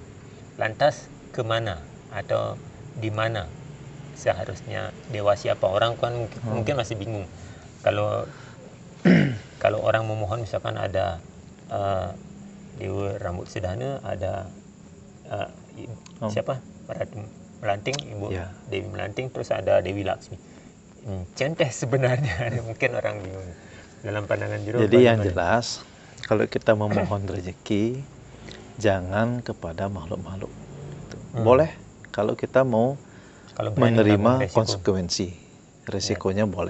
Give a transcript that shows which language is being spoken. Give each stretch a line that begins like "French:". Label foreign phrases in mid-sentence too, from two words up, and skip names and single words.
Indonesian: Lantas kemana atau di mana seharusnya dewa siapa? Orang kan mungkin masih bingung. Kalau orang memohon misalkan ada Dewa Rambut Sedana, ada siapa? Ratu Melanting, Ibu Dewi Melanting, terus ada Dewi Laksmi. Centeh sebenarnya, mungkin orang bingung dalam pandangan Jero. Jadi yang jelas, kalau kita memohon rezeki, jangan kepada makhluk-makhluk. Boleh kalau kita mau menerima konsekuensi, resikonya boleh.